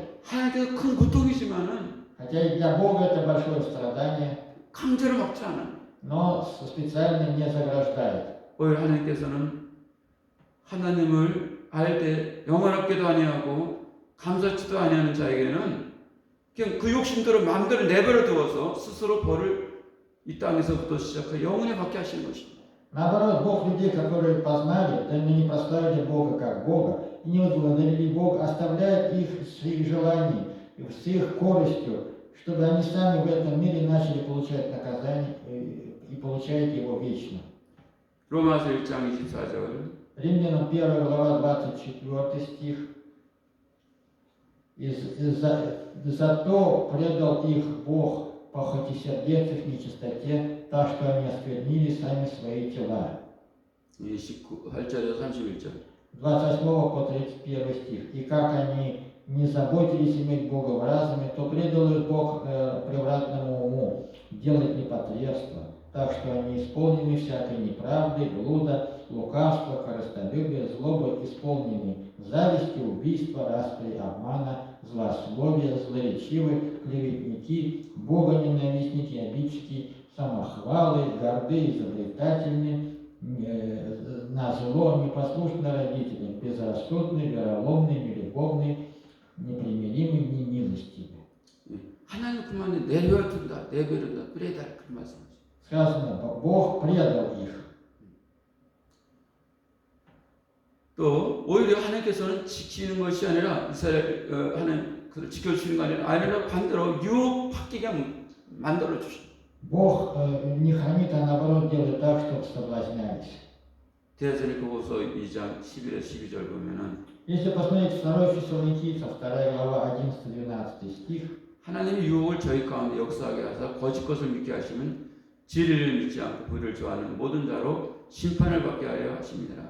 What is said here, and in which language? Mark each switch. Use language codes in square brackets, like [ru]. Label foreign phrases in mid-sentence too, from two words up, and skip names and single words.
[ko] 하나님께서 큰 고통이지만은 [ru] Хотя и для Бога это большое страдание, [ko] 강제로 막지 않아요. [ru] но специально не заграждает. [ko] 오히려 하나님께서는 하나님을 알 때 영원하게도 아니하고 감사치도 아니하는 자에게는 그냥 그 욕심대로 마음대로 내버려 두어서 스스로 벌을 이 땅에서부터 시작해 영원히 받게 하시는 것입니다. [ru] Наоборот, Бог людей, которые познали, да не прославили Бога как Бога, и не возблагодарили Бога, оставляет их с их желаний, с их корыстью, чтобы они сами в этом мире начали получать наказание и получают его вечно. [ko] 로마서 1장 24절 [ru] Римлянам 1 глава 24 стих. «Зато предал их Бог похотисердец в нечистоте, так что они осквернили сами свои тела». 28절에서 31절 28 по 31 стих. «И как они не заботились иметь Бога в разуме, то предал их Бог превратному уму делать непотребство, так что они исполнены всякой неправды, блуда, лукавства, корыстолюбия, злобы, исполнены зависти, убийства, распри, обмана, злословия, злоречивы, клеветники, богоненавистники, обидчики, самохвалы, горды, изобретательны, на зло, непослушны родителям, безрассудны, вероломны, нелюбовны, непримиримы, немилостивы». [ko] 하나님 그만에 내버려둔다, 내버려둔다, 그래야 할 그런 말씀이죠. [ru] Сказано, Бог предал их. [ko] 또 오히려 하나님께서는 지키는 것이 아니라 이스라엘 하나님 그를 지켜주시는 거 아니라 반대로 유혹받게 만들어 주십니다. [ru] Бог не хранит, а наоборот делает так, чтобы соблазнялись. [ko] 데살로니가후서 2장 11에 12절 보면은 [ru] Если посмотреть 2 Фессалоникийцев, 2 глава, 11-12 стих, [ko] 하나님이 유혹을 저희 가운데 역사하게 하사 거짓 것을 믿게 하시면 진리를 믿지 않고 불의를 좋아하는 모든 자로 심판을 받게 하려 하십니다.